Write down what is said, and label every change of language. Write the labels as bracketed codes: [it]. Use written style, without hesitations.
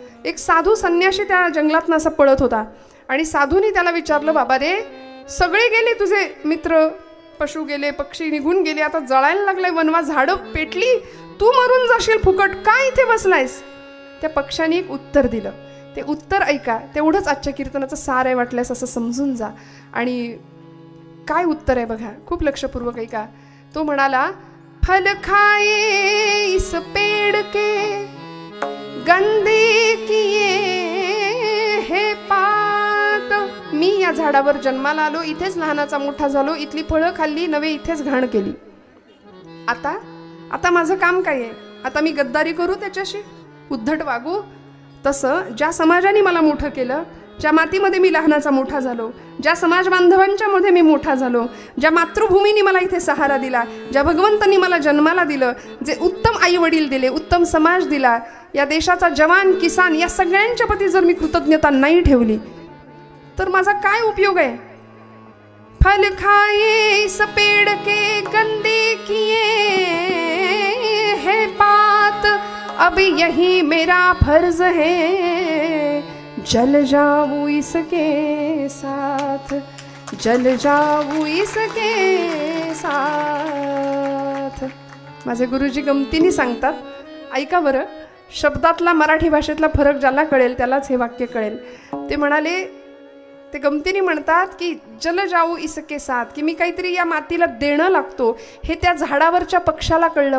[mr] एक साधू संन्यासी त्या जंगलातनं असा पळत होता आणि साधूने त्याला विचारलं बाबा रे सगळे गेले तुझे मित्र, पशु गेले, पक्षी निघून गेले, आता जळायला लागलाय वनवा, झाडं पेटली, तू मरून जाशील फुकट, काय इथे बसलायस? त्या पक्षाने एक उत्तर दिलं. ते उत्तर ऐका, तेवढंच आजच्या कीर्तनाचं सार आहे वाटल्यास असं समजून जा. आणि काय उत्तर आहे बघा, खूप लक्षपूर्वक ऐका. तो म्हणाला [hi] फल खाए इस पेड़ के गंदे किए हे पात. [mr] मी या झाडावर जन्माला आलो, इथेच लहानाचा मोठा झालो, इथली फळं खाल्ली, नवे इथेच घाण केली. आता माझं काम काय आहे? आता मी गद्दारी करू त्याच्याशी, उद्धट वागू? तसं ज्या समाजाने मला मोठं केलं, ज्या मातीमध्ये मी लहानाचा मोठा झालो, ज्या समाज बांधवांच्या मध्ये मी मोठा झालो, ज्या मातृभूमीने मला इथे सहारा दिला, ज्या भगवंतांनी मला जन्माला दिलं, जे उत्तम आई वडील दिले, उत्तम समाज दिला, या देशाचा जवान किसान, या सगळ्यांच्या प्रती जर मी कृतज्ञता नाही ठेवली तर माझा काय उपयोग आहे? [hi] फल खाए इस पेड़ के गंदे किए है पात, अब यही मेरा फर्ज है, जल जाऊं इसके साथ, जल जाऊं इसके साथ. [mr] माझे गुरुजी गमतीने सांगतात, ऐका बरं. शब्दातला मराठी भाषेतला फरक ज्याला कळेल त्यालाच हे वाक्य कळेल. ते म्हणाले ते गमतीने म्हणतात की [hi] जल जाऊ इसके साथ, [mr] की मी काहीतरी या मातीला देणं लागतो हे त्या झाडावरच्या पक्षाला कळलं.